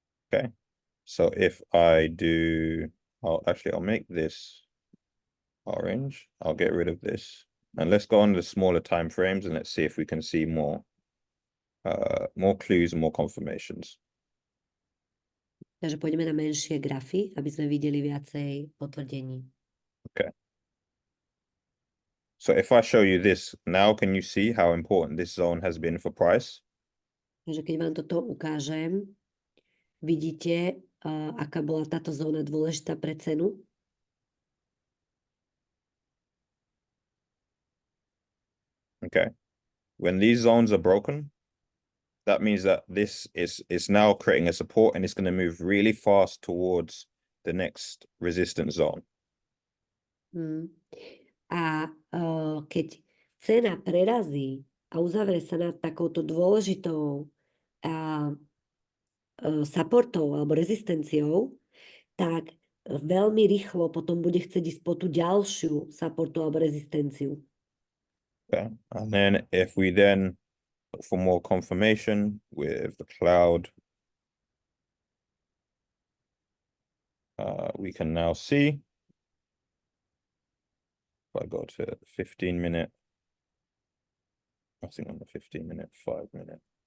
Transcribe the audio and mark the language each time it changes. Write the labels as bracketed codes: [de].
[en] Okay. So if I do, I'll make this orange. I'll get rid of this. And let's go on the smaller time frames and let's see if we can see more clues and more confirmations. [sk] Takže pôjdeme na menšie grafy, aby sme videli viacej potvrdení. [en] Okay. So if I show you this now, can you see how important this zone has been for price? [sk] Takže keď vám toto ukážem, vidíte, aká bola táto zóna dôležitá pre cenu? [en] Okay. When these zones are broken, that means that this is now creating a support and it's going to move really fast towards the next resistance zone. [sk] A keď cena prerazí a uzavrie sa nad takouto dôležitou supportou alebo rezistenciou, tak veľmi rýchlo potom bude chcieť ísť po tú ďalšiu supportu alebo rezistenciu. [en] Okay. And then if we then look for more confirmation with the cloud, we can now see, if I go to 15-minute, nothing on the 15-minute, 5-minute.